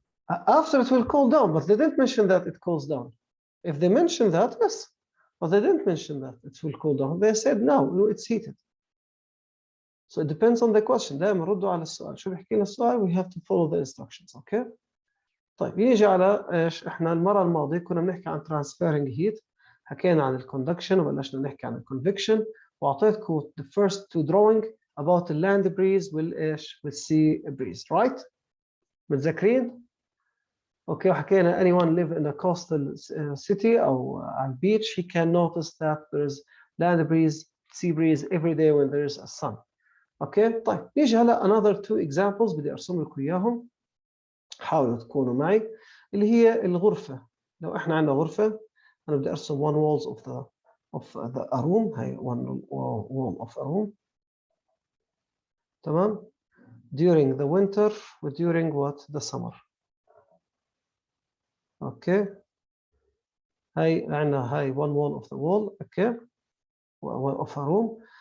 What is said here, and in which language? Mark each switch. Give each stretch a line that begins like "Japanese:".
English: After it will cool down, but they didn't mention that it cools down. If they mention that, yes. But they didn't mention that it will cool down. They said no, it's heated. So it depends on the question.
Arabic: دائما ردوا على السؤال. شو بيحكي لنا السؤال?
English: We have to follow the instructions. Okay.
Arabic: طيب يجي على ايش؟ احنا المرة الماضية كنا بنحكي عن
English: transferring heat.
Arabic: حكينا عن الكوندكشن وبلشنا نحكي عن الكونفكشن واعطيتكم
English: the first two drawing about the land breeze والايش؟ والsea breeze, right؟
Arabic: متذكرين؟ اوكي وحكينا
English: anyone live in a coastal city
Arabic: او على
English: beach he can notice that there's land breeze, sea breeze every day when there is a sun.
Arabic: اوكي طيب نيجي هلا
English: another two examples
Arabic: بدي ارسم لكم اياهم حاولوا تكونوا معي اللي هي الغرفة. لو احنا عندنا غرفة انا بدي ارسم
English: one walls of the a room. هي one wall of a room. تمام during the winter و during what the summer.
Arabic: اوكي هاي عندنا هاي
English: one wall of the wall. اوكي of a room.